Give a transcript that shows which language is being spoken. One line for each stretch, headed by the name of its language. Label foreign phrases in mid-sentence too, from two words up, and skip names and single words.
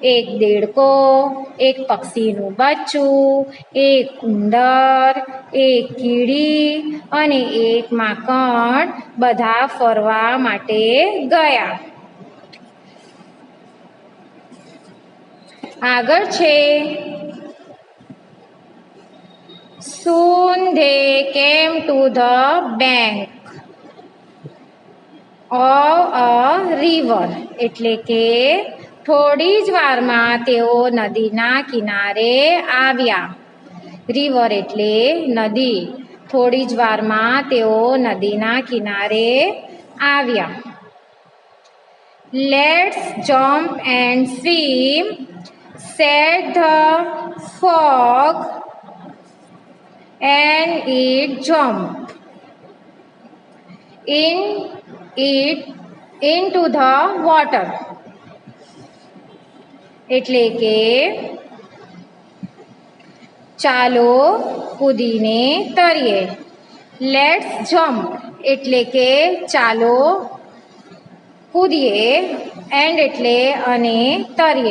Gujarati: એક દેડકો, એક પક્ષીનું બચ્ચું, એક ઉંદર, એક કીડી અને એક માંકડ બધા ફરવા માટે ગયા. આગળ છે
English: soon they came to the bank of a river
Gujarati: એટલે કે થોડી જ વારમાં તેઓ નદીના કિનારે આવ્યા. રિવર એટલે નદી. થોડી જ વારમાં તેઓ નદીના કિનારે આવ્યા.
English: Let's jump and swim, said the frog, and it jumped into the water.
Gujarati: એટલે કે ચાલો કૂદીને તરીએ.
English: Let's jump
Gujarati: એટલે કે ચાલો કૂદીએ, એન્ડ એટલે અને તરીએ.